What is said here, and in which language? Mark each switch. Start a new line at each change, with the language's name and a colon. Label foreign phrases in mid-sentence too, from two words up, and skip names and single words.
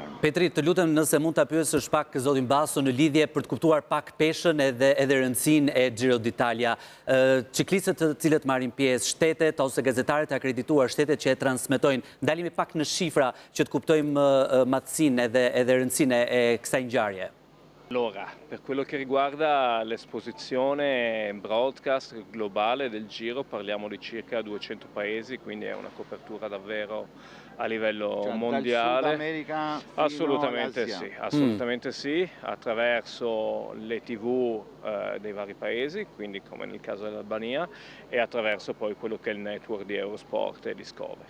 Albanian: Petri, të lutem nëse mund ta pyesësh pak zotin Baso në lidhje për të kuptuar pak peshën edhe rëndësinë e Giro d'Italia. Ciklisët të cilët marrin pjesë, shtetet ose gazetarët e akredituar, shtetet që e transmetojnë, ndalemi pak në shifra që të kuptojmë madhësinë edhe rëndësinë e kësaj ngjarje.
Italian: Allora, per quello che riguarda l'esposizione broadcast globale del Giro, parliamo di circa 200 paesi, quindi è una copertura davvero a livello mondiale. Dal Sud America assolutamente sì, attraverso le TV dei vari paesi, quindi come nel caso dell'Albania, e attraverso poi quello che è il network di Eurosport e Discovery.